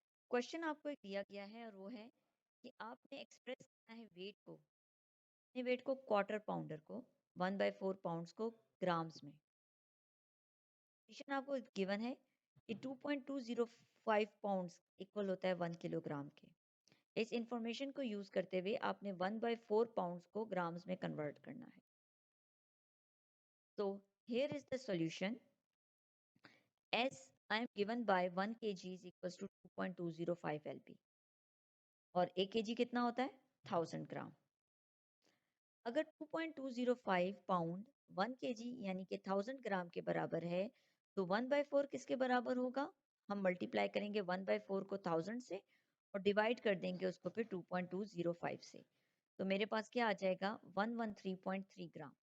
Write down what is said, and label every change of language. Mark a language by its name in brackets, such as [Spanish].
[Urdu] Question آپ کو ایک دیا گیا ہے اور وہ ہے کہ آپ نے ایکسپریس کرنا ہے ویٹ کو, اپنے ویٹ کو کوارٹر پاؤنڈر کو 1/4 پاؤنڈز کو گرامز میں. کنڈیشن آپ کو گیون ہے کہ 2.205 پاؤنڈز ایکول ہوتا ہے 1 کلو گرام کے. اس انفارمیشن کو یوز کرتے ہوئے آپ نے 1/4 پاؤنڈز کو گرامز میں کنورٹ کرنا ہے. [English] So here is the solution. As I am given by 1 kg is equals to 2.205 lb. [Urdu] اور 1 kg کتنا ہوتا ہے 1000 گرام. اگر 2.205 پاؤنڈ 1 kg یعنی کہ 1000 گرام کے برابر ہے تو 1/4 کس کے برابر ہوگا, ہم ملٹیپلائی کریں گے 1/4 کو 1000 سے اور ڈیوائڈ کر دیں گے اس کو پھر 2.205 سے, تو میرے پاس کیا آ جائے گا 113.3 گرام.